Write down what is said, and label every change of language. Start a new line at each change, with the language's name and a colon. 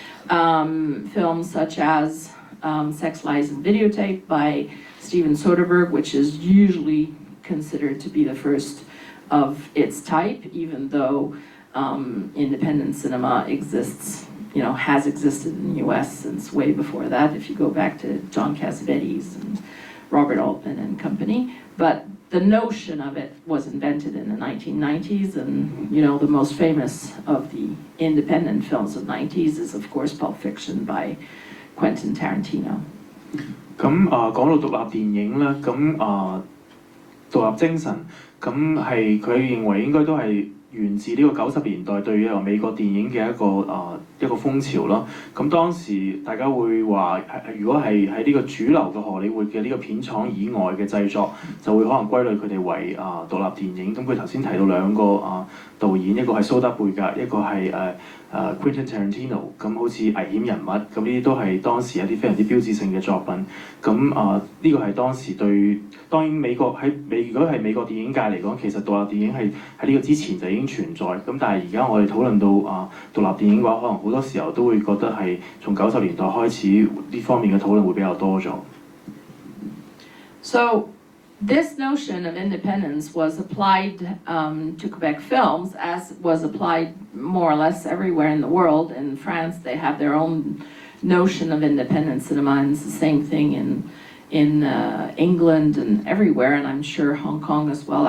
English: Films such as Sex, Lies, and Videotape by Steven Soderbergh, which is usually considered to be the first of its type, even though independent cinema exists, has existed in the US since way before that, if you go back to John Cassavetes and Robert Altman and company. But the notion of it was invented in the 1990s, and the most famous of the independent films of the 90s is of course Pulp Fiction by Quentin Tarantino.
Cantonese: 咁講到獨立電影咧，咁獨立精神，咁係佢認為應該都係源自呢個90年代對於美國電影嘅一個風潮咯。咁當時大家會話，如果係喺呢個主流嘅荷里活嘅呢個片廠以外嘅製作，就會可能歸類佢哋為獨立電影。咁佢頭先提到兩個導演，一個係蘇德貝格，一個係Quentin Tarantino， 咁好似危險人物，咁呢啲都係當時一啲非常之標誌性嘅作品。咁呢個係當時對，當然如果係美國電影界嚟講，其實獨立電影係喺呢個之前就已經存在。咁但係而家我哋討論到獨立電影嘅話，可能好多時候都會覺得係從90年代開始呢方面嘅討論會比較多咗。
English: So this notion of independence was applied to Quebec films, as was applied more or less everywhere in the world. In France, they have their own notion of independent cinema, and it's the same thing in England and everywhere, and I'm sure Hong Kong as well.